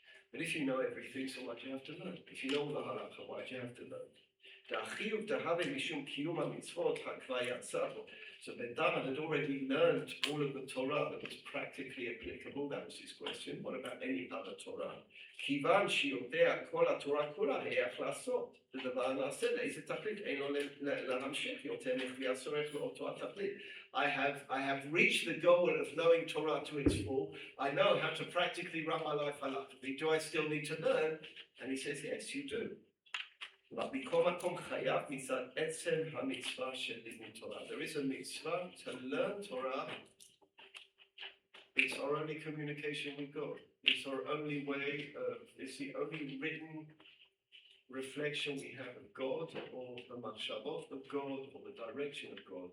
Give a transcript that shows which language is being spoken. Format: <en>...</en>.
<en>But if you know everything, so why do you have to learn? If you know the halacha, why do you have to learn? So Ben David had already learned all of the Torah that was practically applicable. That was his question. What about any other Torah?</en> <he>כיוון שיודע כל התורה כולה, איך לעשות? ודבר נעשה לאיזה תכלית אינו להמשיך יותר מכפי הצורך לאותו התכלית.</he> <en>I have reached the goal of knowing Torah to its full. I know how to practically run my life halachically. Do I still need to learn? And he says, yes, you do. But</en> <he>מכל מקום חייב מצד עצם המצווה של לימוד תורה.</he> <en>There is a mitzvah to learn Torah. It's our only communication with God. It's our only way of, it's the only written reflection we have of God, or the machshavot of God, or the direction of God.</en>